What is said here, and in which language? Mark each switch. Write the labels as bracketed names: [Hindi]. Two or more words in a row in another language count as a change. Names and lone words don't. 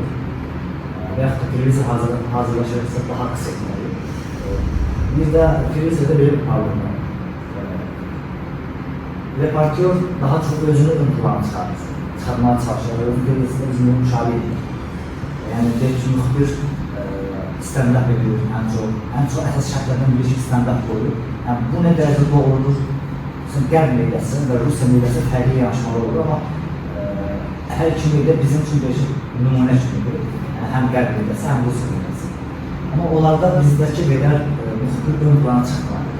[Azerbaijani] Və yaxud da televizor hazırlaşırsa daha qısa etməli. Bir də televizorda belə bir problem var. Reportör daha çox özünü ön plana çıxarmaya çalışır, özünü müşahidə edir. Yəni, müxbir stand-up edir, ən çox əsas şərtlərdən biri ki, stand-up qoyur. Yəni, bu nə dərəcədə doğrudur? Qərb mediası və Rusiya mediası fərqli yanaşmalı olur, amma hər iki media bizim üçün bir nümunə kimidir. Həm Qərb mediası, həm Rusiya mediası. Amma onlarda bizdəki qədər müxbir ön plana çıxmalıdır.